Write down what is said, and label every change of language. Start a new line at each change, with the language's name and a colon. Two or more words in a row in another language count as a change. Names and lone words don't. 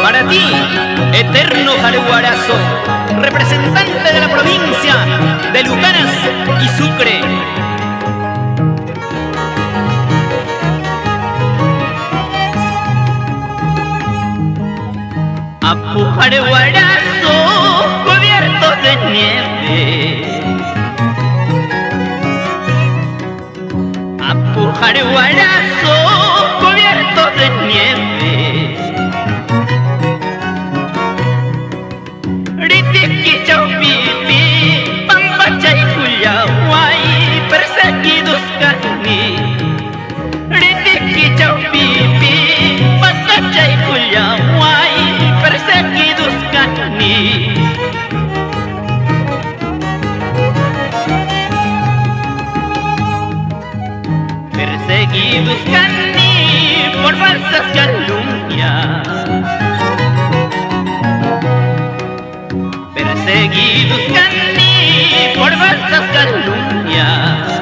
Spanish: ti, eterno jaguarazo, representante de la provincia de Lucanas y Sucre. Apu jaguarazo cubierto de nieve, Apu jaguarazo cubierto de nieve.
Quechua: Ritiki chaupipi, pampachay kuyaway, perseguidos kani. Ritiki chaupipi, pampachay kuyaway, perseguidos kani.
Spanish: Perseguidos cani por falsas calumnias, perseguidos cani por falsas calumnias.